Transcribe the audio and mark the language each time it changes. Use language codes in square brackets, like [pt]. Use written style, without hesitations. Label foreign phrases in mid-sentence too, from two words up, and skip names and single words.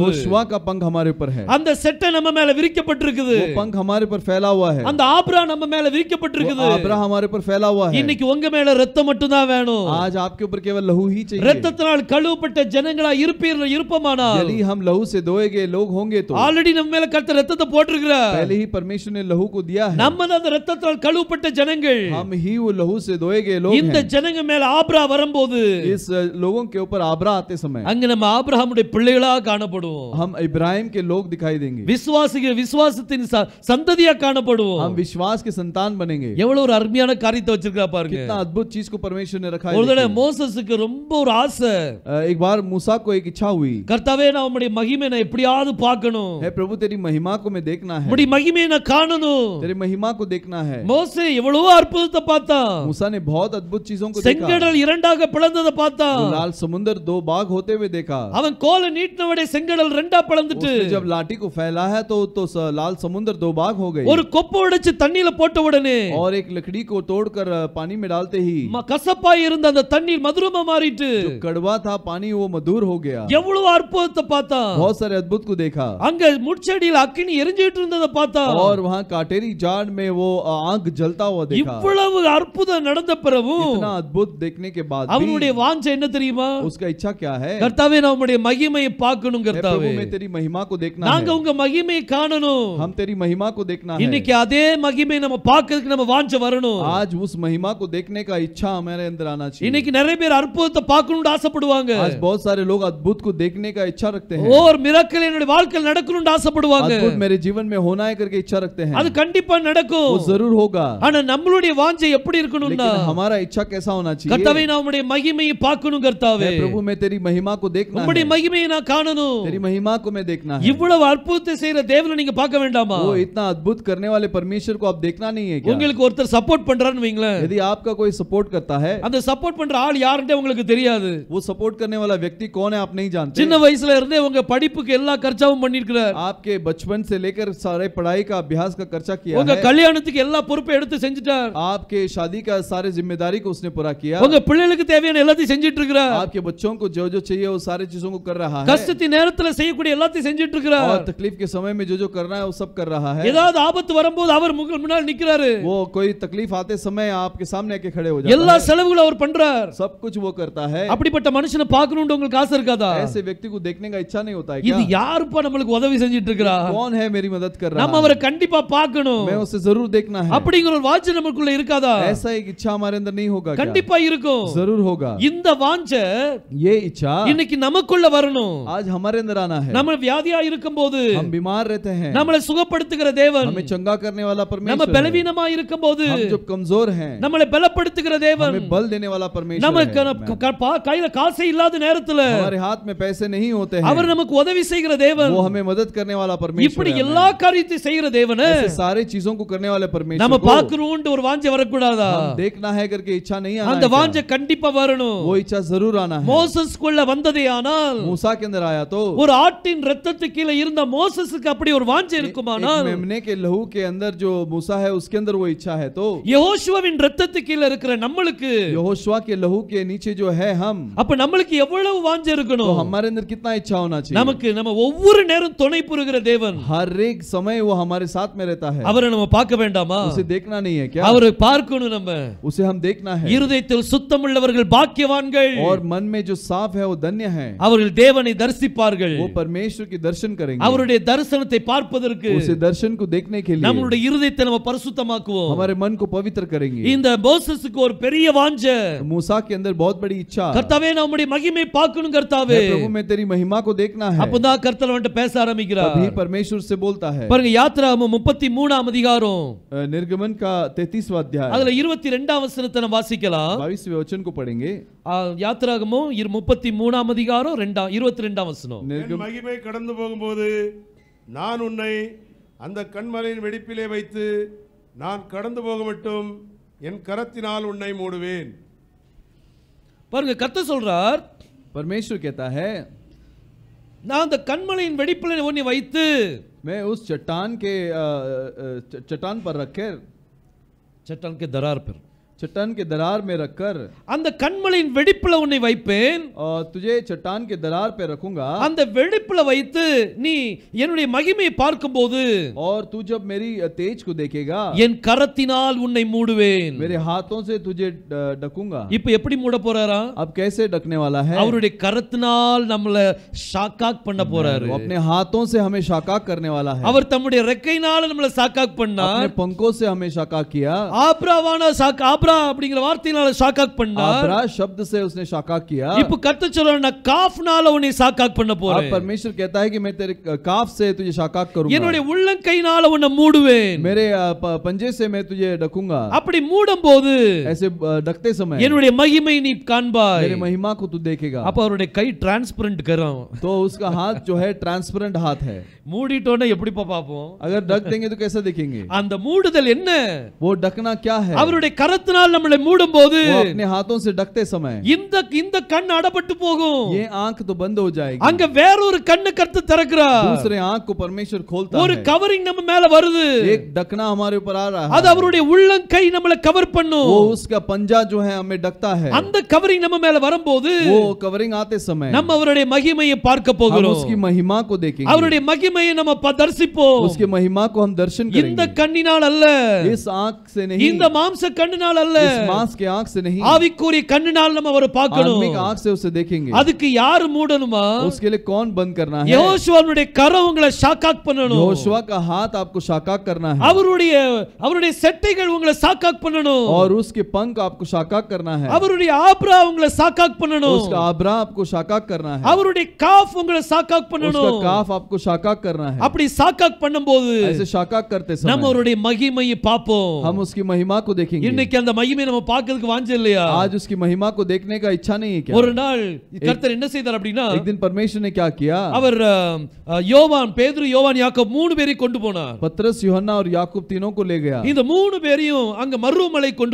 [hi] यहोशुआ का पंख हमारे ऊपर है. [ta] அந்த செட்டை நம்ம மேல விரிக்கப்பட்டிருக்குது. [hi] वो पंख हमारे ऊपर फैला हुआ है. [ta] அந்த ஆபிரா நம்ம மேல விரிக்கப்பட்டிருக்குது. [hi] आब्रा हमारे ऊपर फैला हुआ है. [ta] இன்னைக்கு உங்க மேல ரத்தம் மட்டும் தான் வேணும். [hi] आज आपके ऊपर केवल लहू ही चाहिए. [ta] ரத்தத்தினால் கழுவப்பட்ட ஜனங்களா இருப்பமானால் [hi] यदि हम लहू से धोए गए लोग होंगे तो [ta] ஆல்ரெடி நம்ம மேல கர்த்தர் ரத்தத்தை போட்டுருக்கிறார். [hi] पहले ही परमेश्वर ने लहू को दिया है. [ta] நம்ம தான் அந்த ரத்தத்தால் கழுவப்பட்ட ஜனங்கள். [hi] हम ही वो लहू से धोए गए लोग [ta] இந்த [hi] हैं. [ta] ஜனங்க மேல ஆபிரா வரும்போது [hi] इस लोगों के ऊपर आब्रा आते समय [ta] அங்க நம்ம ஆபிரகாமுடைய பிள்ளைகளா காணப்படுவோம். [hi] हम इब्राहिम के लोग दिखाई देंगे. [ta] விசுவாசத்தின் சந்ததியா காணப்படுவோம். [hi] हम विश्वास के संतान बनेंगे. [ta] எவ்வளவு ஒரு அருமையான காரியத்தை வச்சிருக்கா பாருங்க. [hi] कितना अद्भुत चीज को परमेश्वर ने रखा है. [ta] ஒரு தடவை மோசேசுக்கு ரொம்ப ஒரு ஆசை. [hi] एक बार मूसा को एक इच्छा हुई. [ta] கர்த்தாவே நான் உம்முடைய மகிமையை நான் எப்படியாவது பார்க்கணும். [hi] है प्रभु तेरी महिमा को मैं देखना है. [ta] உம்முடைய மகிமையை நான் காணணும். [hi] तेरी महिमा को देखना है. [ta] மோசே எவ்வளவு அற்புதத்தை பார்த்தான். [hi] मूसा ने बहुत अद्भुत चीजों को देखा. [ta] செங்கடல் இரண்டாக பிளந்ததை பார்த்தான். [hi] लाल समुद्र दो भाग होते हुए देखा. [ta] அவன் கோலை நீட்டினவனே செங்கடல் ரெண்டா பிளந்துட்டு [hi] जब लाठी को फैला है तो लाल समुद्र दो भाग हो गई. [ta] ஒரு கொப்பை உடைச்சு தண்ணியில போட்ட உடனே [hi] और एक लकड़ी को तोड़कर पानी में डालते ही [ta] கசப்பாய் இருந்த அந்த தண்ணீர் மதுரமா மாறிட்டு [hi] जो कड़वा था पानी वो मधुर हो गया. [ta] எவ்வளவு அற்புதத்தை பார்த்தான். [hi] बहुत सारे अद्भुत को देखा. [ta] அங்க முட்செடியில் அக்கினி எரிஞ்சிட்டு இருந்ததை பார்த்தான். [hi] और वहां काटेरी झाड़ में वो आग जलता हुआ देखा. [ta] இவ்வளவு அற்புதம் நடந்த பிறகு [hi] इतना अद्भुत देखने के बाद [ta] அவனுடைய வாஞ்சை என்ன தெரியுமா? [hi] उसका इच्छा क्या है? [ta] கர்த்தாவே நான் உம்முடைய மகிமையை பார்க்கணும் கர்த்தாவே. [hi] प्रभु मैं तेरी महिमा को देखना है. [ta] நாங்க உங்க மகிமையை காணணும். [hi] हम तेरी महिमा को देखना है. [ta] இன்னைக்கு அதே மகிமையை நம்ம பார்க்கிறதுக்கு நம்ம வாஞ்சை வரணும். [hi] आज उस महिमा को देखने का इच्छा हमारे अंदर आना चाहिए. [ta] இன்னைக்கு நிறைய பேர் அற்புதத்தை பார்க்கணும்னு ஆசைப்படுவாங்க. [hi] आज बहुत सारे लोग अद्भुत को देखने का इच्छा रखते हैं. [ta] और मिरेकल என்னுடைய வாழ்க்கையில் நடக்கணும்னு ஆசைப்படுவாங்க. [hi] अद्भुत मेरे जीवन में होना है करके इच्छा रखते हैं. [ta] அது கண்டிப்பா நடக்கும். [hi] वो जरूर होगा. [ta] ஆனா நம்மளுடைய வாஞ்சை எப்படி இருக்கணும்னா [hi] लेकिन हमारा इच्छा कैसा होना चाहिए? [ta] கர்த்தாவே நான் உம்முடைய மகிமையை பார்க்கணும் கர்த்தாவே. [hi] प्रभु मैं तेरी महिमा को देखना है. [ta] உம்முடைய மகிமையை நான் காணணும். [hi] तेरी महिमा को मैं देखना है. [ta] இவ்வளவு அற்புதத்தை செய்யற தேவனை நீங்க பார்க்க வேண்டாமா? [hi] वो इतना अद्भुत करने वाले परमेश्वर को आप देखना नहीं है क्या? [ta] உங்களுக்கு ஒருத்தர் சப்போர்ட் பண்றான்னு வைங்களேன். [hi] यदि आपका कोई सपोर्ट करता है, [ta] அந்த சப்போர்ட் பண்ற ஆள் யாருன்னே உங்களுக்கு தெரியாது. [hi] वो सपोर्ट करने वाला व्यक्ति कौन है आप नहीं जानते. [ta] சின்ன வயசுல இருந்தே உங்க படிப்புக்கு எல்லா खर्चाவும் பண்ணிருக்கார். [hi] आपके बचपन से लेकर सारे पढ़ाई का अभ्यास का खर्चा किया [ta] உங்க [hi] है. [ta] கல்யாணத்துக்கு எல்லா பொறுப்பை எடுத்து செஞ்சிட்டார். [hi] आपके शादी का सारे जिम्मेदारी को उसने पूरा किया. [ta] உங்க பிள்ளைகளுக்கு தேவையான எல்லாத்தையும் செஞ்சிட்டு இருக்கார். [hi] आपके बच्चों को जो जो चाहिए वो सारे चीजों को कर रहा है. [ta] கஷ்டத்தின் நேரத்துல செய்யக்கூடிய எல்லாத்தையும் செஞ்சிட்டு இருக்கார். [hi] और तकलीफ के समय में जो करना है वो सब कर रहा है. [ta] ஏதாவது ஆபத்து வரும்போது அவர் முன்னாடி நிக்கிறாரு. [hi] वो कोई तकलीफ आते समय आपके सामने आके खड़े हो जाता [ta] எல்லா [hi] है. [ta] செலவுகளும் அவர் பண்றார். [hi] सब कुछ वो करता है. [ta] அப்படிப்பட்ட மனுஷனை பார்க்கணும்னு உங்களுக்கு ஆசை இருக்காதா? [hi] ऐसे व्यक्ति को देखने का इच्छा नहीं होता है [ta] இது [hi] क्या? [ta] யாருப்பா நம்மளுக்கு உதவி செஞ்சிட்டு இருக்கறா? [hi] कौन है मेरी मदद कर रहा [ta] நம்ம [hi] है? [ta] அவரை கண்டிப்பா பார்க்கணும். [hi] मैं उसे जरूर देखना है. [ta] அப்படிங்கிற ஒரு வாஞ்சை நமக்குள்ள இருக்காதா? [hi] ऐसा एक इच्छा हमारे अंदर नहीं होगा क्या? [ta] கண்டிப்பா இருக்கும். [hi] जरूर होगा. [ta] இந்த வாஞ்சை [hi] ये इच्छा [ta] இன்னைக்கு நமக்குள்ள வரணும். [hi] आज हमारे अंदर आना है. [ta] நம்ம வியாதியா இருக்கும்போது [hi] हम बीमार रहते हैं, [ta] நம்மளை சுகப்படுத்துகிற தேவன். [hi] हमें चंगा करने वाला [ta] நம்ம [hi] परमेश्वर है. [ta] பலவீனமா இருக்கும்போது [hi] हम जब कमजोर हैं, [ta] நம்மளை பலப்படுத்துகிற தேவன். [hi] हमें बल देने वाला परमेश्वर [ta] நமக்கு [hi] है. [ta] கையில காசே இல்லாத நேரத்துல [hi] हमारे हाथ में पैसे नहीं होते हैं, [ta] அவர் நமக்கு உதவி செய்கிற தேவன். [hi] वो हमें मदद करने वाला परमेश्वर [ta] இப்படி [hi] है. [ta] எல்லா காரியத்தையும் செய்கிற தேவன் [hi] ऐसे सारे चीजों को करने वाले परमेश्वर [ta] நம்ம [hi] को [ta] பார்க்கணும்னு ஒரு வாஞ்சை வரக்கூடாதா? [hi] हम देखना है करके इच्छा नहीं आना [ta] அந்த [hi] है क्या? [ta] வாஞ்சை கண்டிப்பா வரணும். [hi] वो इच्छा जरूर आना है. [ta] மோசஸ்க்குள்ள வந்ததே ஆனால் [hi] मूसा के अंदर आया तो [ta] ஒரு ஆட்டின் இரத்தத்துக்கு கீழே இருந்த மோசஸ்க்கு அப்படி ஒரு வாஞ்சை இருக்குமானால் [hi] एक मेमने के लहू के अंदर जो मूसा है उसके अंदर वो इच्छा है तो [ta] யெகோஷுவாவின் இரத்தத்துக்கு கீழே இருக்கிற நம்மளுக்கு [hi] यहोशुआ के लहू के नीचे जो है हम, [ta] அப்ப நம்மளுக்கு எவ்வளவு வாஞ்சை [hi] तो [ta] இருக்கணும்? [hi] हमारे अंदर कितना इच्छा होना चाहिए? [ta] நமக்கு நம்ம ஒவ்வொரு நேரம் துணை புரிகிற தேவன். [hi] हर एक समय वो हमारे साथ में रहता है. [ta] அவரை நம்ம பார்க்க வேண்டாமா? [hi] उसे देखना नहीं है क्या? [ta] அவரை பார்க்கணும். நம்ம [hi] उसे हम देखना है. [ta] இருதயத்தில் சுத்தமுள்ளவர்கள் பாக்கியவான்கள். [hi] और मन में जो साफ है वो धन्य है. [ta] அவர்கள் தேவனை தரிசிப்பார்கள். [hi] वो परमेश्वर की दर्शन करेंगे. [ta] அவருடைய தரிசனத்தை பார்ப்பதற்கு [hi] उसे दर्शन को देखने के लिए [ta] நம்மளுடைய இருதயத்தை நம்ம பரிசுத்தமாக்குவோம். [hi] हमारे मन को पवित्र करेंगे. [ta] இந்த மோசஸ்க்கு ஒரு பெரிய வாஞ்சை. [hi] मूसा के अंदर बहुत बड़ी इच्छा, [ta] கர்த்தாவே நம்முடைய மகிமை பார்க்கணும் கர்த்தாவே. [hi] प्रभु में तेरी महिमा को देखना है. [ta] அப்பதான் கர்த்தர் வந்து பேச ஆரம்பிக்கிறார். [hi] तभी परमेश्वर से बोलता है. [ta] பாருங்க யாத்ராகமம் 33ஆம் அதிகாரம் [hi] निर्गमन का 33वां अध्याय [ta] அதுல 22ஆம் வசனத்தை நாம் வாசிக்கலாம். [hi] 22वें वचन को पढ़ेंगे. [ta] யாத்திராகமம் 33ஆம் அதிகாரம் 22ஆம் வசனம். என் மகிமை கடந்து போகும்போது நான் உன்னை அந்த கன்மலையின் வெடிப்பிலே வைத்து நான் கடந்து போக மட்டும் என் கரத்தினால் உன்னை மூடுவேன். பாருங்க, கர்த்தர் சொல்றார், [hi] परमेश्वर कहता है [ta] நான் அந்த கன்மலையின் வெடிப்பிலே உன்னை வைத்து [hi] मैं उस चट्टान पर रखकर चट्टान के दरार पर चट्टान के दरार में रखकर [ta] அந்த கன்மலையின் வெடிப்பிலே உன்னை வைப்பேன், [hi] और तुझे चट्टान के दरार पे रखूंगा, [ta] அந்த வெடிப்பிலே வைத்து நீ என்னுடைய மகிமையை பார்க்கும்போது [hi] और तू जब मेरी तेज को देखेगा [ta] என் கரத்தினால் உன்னை மூடுவேன். [hi] मेरे हाथों से तुझे ढकूंगा. [ta] இப்போ எப்படி மூட போறாரா? [hi] अब कैसे ढकने वाला है? [ta] அவருடைய கரத்தினால் நம்மள ஷாக்காக் பண்ண போறாரு. [hi] वो अपने हाथों से हमें शाकाक करने वाला है. [ta] அவர் தம்முடைய ரெக்கையினால நம்மள ஷாக்காக் பண்ணார். [hi] अपने पंखों से हमें शाकाक किया. [ta] ஆபிரவான ஆபிரா அப்படிங்கிற வார்த்தையினால ஷாக்காக் பண்ணார். [hi] आब्रा शब्द से उसने शाकाक किया. [ta] இப்போ கர்த்தர் சொல்றார், நான் காஃப்னால உன்னை ஷாக்காக் பண்ண போறேன். [hi] अब परमेश्वर कहता है कि मैं तेरे काफ से तुझे शाकाक करूंगा. [ta] என்னுடைய உள்ளங்கையினால உன்னை மூடுவேன். [hi] मेरे पंजे से मैं तुझे ढकूंगा. [ta] அப்படி மூடும்போது [hi] ऐसे ढकते समय [ta] என்னுடைய மகிமை நீ காண்பாய். [hi] मेरे महिमा को तू देखेगा. [ta] அப்ப அவருடைய கை டிரான்ஸ்பரண்ட் கரம். [hi] तो उसका हाथ जो है ट्रांसपेरेंट हाथ है. [ta] மூடிட்டோன்னா எப்படிப்பா பாப்போம்? [hi] अगर ढक देंगे तो कैसा दिखेंगे? [ta] அந்த மூடுதல் என்ன? [hi] वो ढकना क्या है? [ta] அவருடைய கரத்தினால் நம்மளை மூடும்போது [hi] वो अपने हाथों से ढकते समय [ta] இந்த கண் அடப்பட்டு போகும். [hi] ये आंख तो बंद हो जाएगी. [ta] அங்க வேற ஒரு கண்ணை கர்த்தர் திறக்கிறார். [hi] दूसरे आंख को परमेश्वर खोलता [ta] ஒரு [hi] है. [ta] கவரிங் நம்ம மேல வருது. [hi] एक ढकना हमारे ऊपर आ रहा [ta] அது [hi] है. [ta] அவருடைய உள்ளங்கை நம்மளை கவர் பண்ணும். [hi] वो उसका पंजा जो है हमें ढकता है. [ta] அந்த கவரிங் நம்ம மேல வரும்போது [hi] वो कवरिंग आते समय [ta] நம்ம அவருடைய மகிமையை பார்க்க [hi] हम [ta] போகிறோம். [hi] उसकी महिमा को देखेंगे. [ta] அவருடைய மகிமையை நம்ம தரிசிப்போம். [hi] उसकी महिमा को हम दर्शन [ta] இந்த [hi] करेंगे. [ta] கண்ணினால் அல்ல, [hi] इस आंख से नहीं, [ta] இந்த மாம்ச கண்ணினால் அல்ல, [hi] इस मांस के आंख से नहीं, [ta] ஆவிக்குரிய கண்ணினால் நம்ம அவரை பார்க்கணும். [hi] आत्मिक आंख से उसे देखेंगे. [ta] அதுக்கு யார் மூடணுமா? [hi] उसके लिए कौन बंद करना है? [ta] யெகோவாவுடைய கரம் உங்களை ஷாக்காக் பண்ணணும். [hi] यहोशुआ का हाथ आपको शाकाक करना है. [ta] அவருடைய செட்டைகள் உங்களை ஷாக்காக் பண்ணணும். [hi] और उसके पंख आपको शाकाक करना है. [ta] அவருடைய ஆப்ரா உங்களை ஷாக்காக் பண்ணணும். [hi] उसका आब्रा आपको शाकाक करना है. [ta] அவருடைய காஃப் உங்களை ஷாக்காக் பண்ணணும். [hi] उसका काफ आपको शाकाक करना है. [ta] அப்படி ஷாக்காக் பண்ணும்போது [hi] ऐसे शाकाक करते [ta] நம்ம [hi] समय [ta] அவருடைய மகிமையை பார்ப்போம். [hi] हम उसकी महिमा को देखेंगे. [ta] இன்னைக்கு அந்த மகிமையை நம்ம பார்க்கிறதுக்கு வாஞ்சை இல்லையா? [hi] आज उसकी महिमा को देखने का इच्छा नहीं है क्या? [ta] ஒரு நாள் கர்த்தர் என்ன செய்தார் அப்படினா, [hi] एक दिन परमेश्वर ने क्या किया? [ta] அவர் யோவான், பேதுரு, யோவான், யாக்கோபு மூணு பேரையும் கொண்டு போனார். [hi] पतरस, यूहन्ना और याकूब तीनों को ले गया. [ta] இந்த மூணு பேரையும் அங்க மறுமலை கொண்டு